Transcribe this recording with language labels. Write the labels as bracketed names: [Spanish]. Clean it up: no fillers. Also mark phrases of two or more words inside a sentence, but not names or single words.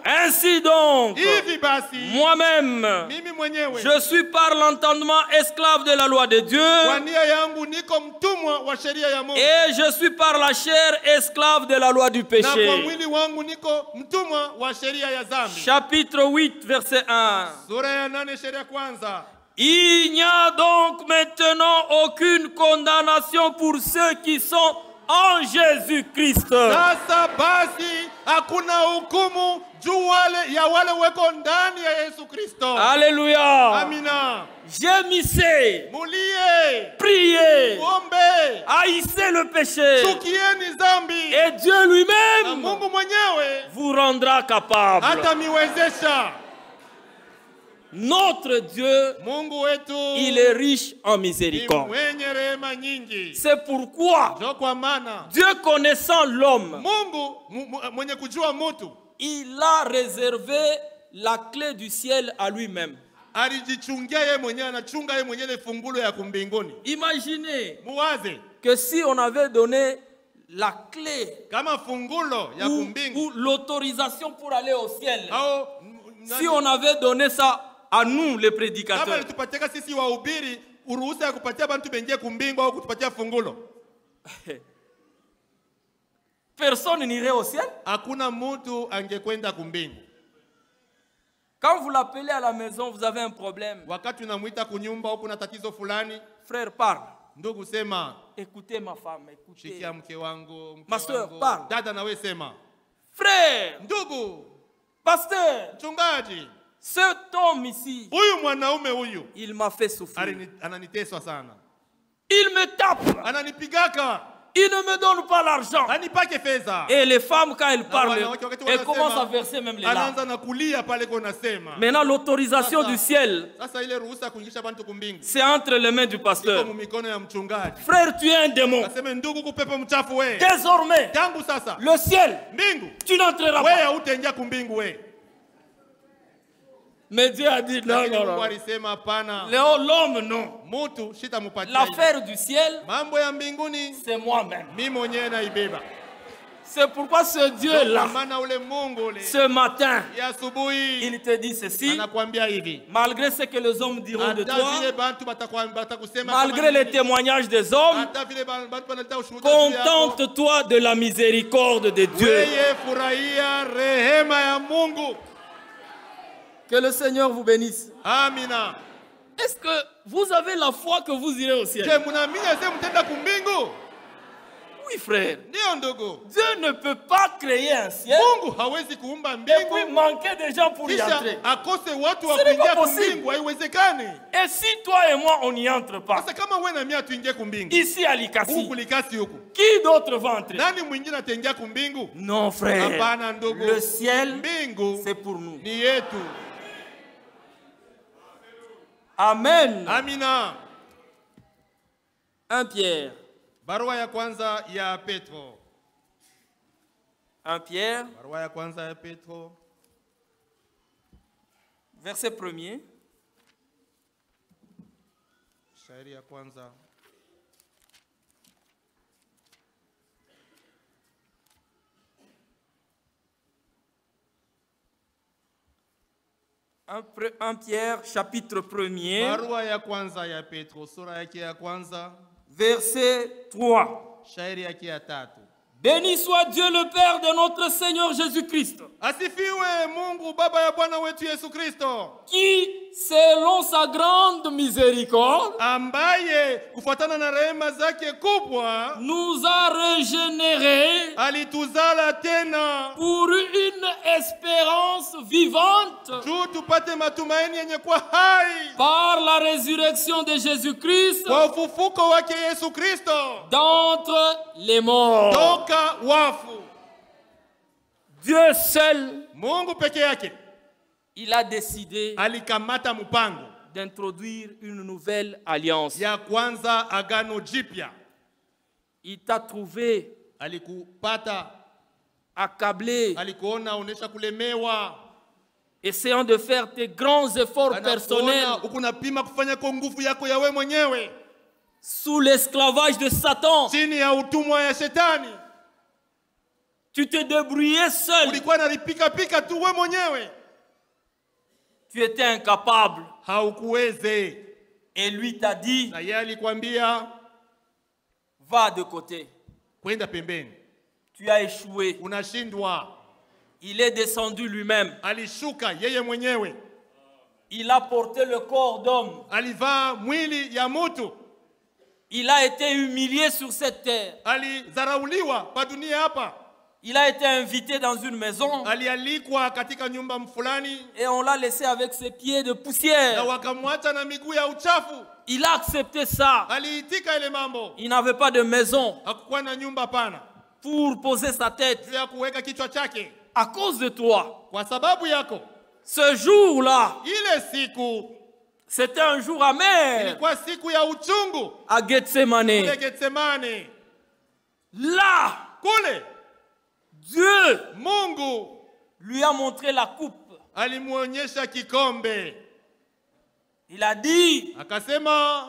[French] Ainsi donc, [Swahili] Hivi basi [French] moi-même, [Swahili] mimi mwenyewe [French] je suis par l'entendement esclave de la loi de Dieu [Swahili] kwa nia yangu niko mtumwa wa sheria ya Mungu, [French] et je suis par la chair esclave de la loi du [Swahili] na kwa [French] péché. [Swahili] mwili wangu niko mtumwa wa sheria ya dhambi. [French] Chapitre 8, verset 1. [Swahili] Sura ya 8 sheria kwanza. [French] Il n'y a donc maintenant aucune condamnation pour ceux qui sont en Jésus-Christ. [Swahili] Sasa basi hakuna hukumu juu wale weko ndani ya Yesu Kristo. [French] Alléluia. [Swahili] Amina. [French] Gémissez, [Swahili] Mulie, [French] priez, [Swahili] ombe, [French] haïssez le péché [Swahili] chukieni dhambi, [French] et Dieu [Swahili] na [French] lui-même [Swahili] Mungu mwenyewe [French] vous rendra capable. [Swahili] hatamiwezesha. [French] Notre Dieu, [Swahili] Mungu wetu [French] il est riche en [Swahili] ni [French] miséricorde. [Swahili] mwenye rehema nyingi. [French] C'est pourquoi [Swahili] Ndio kwa maana [French] Dieu, connaissant l'homme, [Swahili] Mungu mwenye kujua mutu [French] il a réservé la clé du ciel à lui-même. [Swahili] alijichungia yeye mwenyewe, anachunga yeye mwenyewe fungulo ya kumbinguni. [French] Imaginez [Swahili] Muwaze [French] que si on avait donné la clé [Swahili] kama fungulo ya kumbingu [French] ou l'autorisation pour aller au ciel, [Swahili] au [French] si on avait donné ça à nous les [Swahili] kama [French] prédicateurs, [Swahili] alitupatia sisi wahubiri uruhusa ya kupatia bantu bengie kumbingu au kutupatia fungulo, [French] personne n'irait au ciel. [Swahili] hakuna mtu angekwenda kumbingu. [French] Quand vous l'appelez à la maison, vous avez un problème. [Swahili] Wakati unamuita kunyumba au kuna tatizo fulani, [French] Frère, parle. [Swahili] ndugu sema, [French] Écoutez ma femme, écoutez. [Swahili] shikia mke wangu, mke [French] Ma soeur, [Swahili] wangu. [French] parle. [Swahili] Dada nawe sema, [French] Frère, [Swahili] ndugu, [French] pasteur, [Swahili] mchungaji, [French] cet homme ici, [Swahili] huyu mwanaume huyu [French] il m'a fait souffrir. [Swahili] ananiteswa sana, [French] Il me tape. [Swahili] ananipigaka, [French] Il ne me donne pas l'argent. [Swahili] anipake fedha. [French] Et les femmes, quand elles parlent, [Swahili] wanawake wakati [French] elles [Swahili] wanasema, [French] commencent à verser même les larmes. [Swahili] anaanza na kulia pale kwa nasema. [French] Maintenant, l'autorisation du ciel, [Swahili] Sasa ile ruhusa ya kuingisha bantu kumbingu [French] c'est entre les mains du [Swahili] iko [French] pasteur. [Swahili] mu mikono ya mchungaji. [French] Frère, tu es un démon. [Swahili] Nasema ndugu, kupepo mchafu we, [French] Désormais, [Swahili] tangu sasa [French] le ciel, [Swahili] mbingu [French] tu n'entreras [Swahili] we [French] pas. [Swahili] hautaingia kumbingu we. [French] Mais Dieu a dit non, [Swahili] Lakini [French] non, [Swahili] Mungu [French] non. [Swahili] alisema hapana, [French] L'homme, non. [Swahili] mutu shitamupatia. [French] L'affaire du ciel, [Swahili] Mambo ya mbinguni [French] c'est moi-même. [Swahili] mimi mwenyewe naibeba. [French] C'est pourquoi ce Dieu-là, [Swahili] maana ule Mungu ule [French] ce matin, [Swahili] ya asubuhi [French] il te dit ceci, [Swahili] anakuambia hivi, [French] malgré ce que les hommes diront de [Swahili] hata [French] toi, [Swahili] vile bantu batakusema [French] malgré [Swahili] kama [French] les [Swahili] nini, [French] témoignages des hommes, [Swahili] hata vile bantu banaleta ushuhuda juu yako, [French] contente-toi de la miséricorde de Dieu. [Swahili] wewe furahia rehema ya Mungu. [French] Que le Seigneur vous bénisse. [Swahili] Amina. [French] Est-ce que vous avez la foi que vous irez au ciel? [Swahili] Je mnaamini sasa mtenda kumbingu? [French] Oui, frère. [Swahili] Ndio ndugu. [French] Dieu ne peut pas créer un ciel [Swahili] Mungu hawezi kuumba [French] et puis [Swahili] mbingu [French] manquer de gens pour y [Swahili] kisha [French] entrer. [Swahili] akose watu wa [French] Ce n'est [Swahili] kuingia [French] pas possible. [Swahili] kumbingu, haiwezekani. [French] Et si toi et moi, on n'y entre pas, [Swahili] Sasa kama wewe na mimi tuingie kumbingu, [French] ici à Likasi, [Swahili] huku likasi huku, [French] qui d'autre va entrer? [Swahili] nani mwingine ataingia kumbingu? [French] Non, frère. [Swahili] Hapana ndugu. [French] Le ciel, [Swahili] Mbingu [French] c'est pour nous. [Swahili] ni yetu. [French] Amen. [Swahili] Amina. [French] 1 Pierre. [Swahili] Barua ya kwanza ya Petro. [French] 1 Pierre, [Swahili] Barua ya kwanza ya Petro. [French] verset 1er. [Swahili] Shairi ya kwanza. [French] Un Pierre, chapitre 1er, [Swahili] Barua ya kwanza ya Petro, sura yake ya kwanza, [French] verset 3. [Swahili] shairi yake ya 3. [French] Béni soit Dieu le Père de notre Seigneur Jésus-Christ, [Swahili] Asifiwe Mungu Baba ya Bwana wetu Yesu Kristo, [French] qui, selon sa grande miséricorde, [Swahili] ambaye kufuatana na rehema zake kubwa [French] nous a régénérés [Swahili] alituzala tena [French] pour une espérance vivante [Swahili] juu tupate matumaini yenye kuwa hai [French] par la résurrection de Jésus-Christ [Swahili] kwa ufufuko wake Yesu Kristo [French] d'entre les morts. [Swahili] toka wafu. [French] Dieu seul, [Swahili] Mungu peke yake [French] il a décidé [Swahili] alikamata mpango [French] d'introduire une nouvelle alliance. [Swahili] ya kwanza agano jipya. [French] Il t'a trouvé [Swahili] Alikupata, [French] accablé, [Swahili] alikuona onesha kulemewa, [French] essayant de faire tes grands efforts personnels [Swahili] ukunapima kufanya kwa nguvu yako ya wewe mwenyewe [French] sous l'esclavage de Satan. [Swahili] chini ya utumwa ya shetani. [French] Tu te débrouillais seul. [Swahili] Ulikuwa nalipika pika tu wewe mwenyewe, [French] Tu étais incapable. [Swahili] haukuweze. [French] Et lui t'a dit, [Swahili] Na yeye alikwambia [French] va de côté. [Swahili] kwenda pembeni, [French] Tu as échoué. [Swahili] unashindwa. [French] Il est descendu lui-même. [Swahili] Alishuka yeye mwenyewe, [French] Il a porté le corps d'homme. [Swahili] alivaa mwili ya mtu, [French] Il a été humilié sur cette terre. [Swahili] alizarauliwa pa dunia hapa, [French] Il a été invité dans une maison [Swahili] alialikwa katika nyumba fulani [French] et on l'a laissé avec ses pieds de [Swahili] na [French] poussière. [Swahili] wakamwacha na miguu ya uchafu. [French] Il a accepté ça. [Swahili] Aliitika ile mambo, [French] Il n'avait pas de maison [Swahili] hakukuwa na nyumba pana [French] pour poser sa tête. [Swahili] juu ya kuweka kichwa chake. [French] À cause de toi, [Swahili] Kwa sababu yako, [French] ce jour-là, [Swahili] ile siku [French] c'était un jour amer [Swahili] ilikuwa siku ya uchungu [French] à Gethsemane. [Swahili] kule Getsemane. [French] Là, [Swahili] Kule [French] Dieu [Swahili] Mungu [French] lui a montré la coupe. [Swahili] alimuonyesha kikombe, [French] Il a dit, [Swahili] akasema